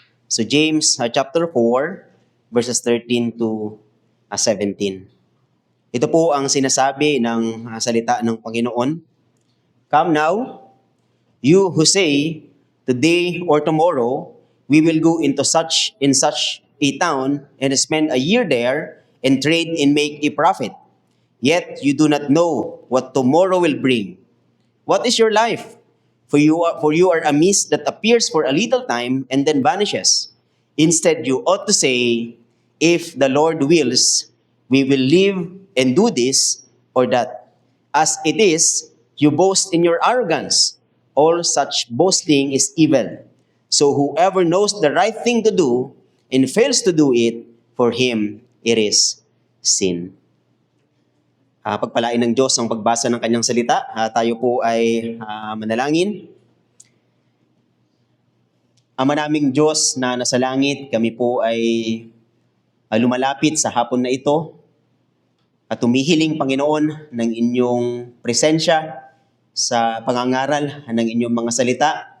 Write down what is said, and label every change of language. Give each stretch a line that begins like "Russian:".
English: So James chapter 4, verses 13 to 17.
Filipino: Ito po ang sinasabi ng salita ng Panginoon.
English: Come now, you who say, today or tomorrow, we will go into such a town and spend a year there and trade and make a profit. Yet you do not know what tomorrow will bring. What is your life? For you are a mist that appears for a little time and then vanishes. Instead, you ought to say, if the Lord wills, we will live and do this or that. As it is, you boast in your arrogance. All such boasting is evil. So whoever knows the right thing to do and fails to do it, for him it is sin.
Filipino: Pagpalain ng Diyos ang pagbasa ng kanyang salita. Tayo po ay manalangin. Ama naming Diyos na nasa langit, kami po ay lumalapit sa hapon na ito at tumihiling, Panginoon, ng inyong presensya sa pangangaral ng inyong mga salita.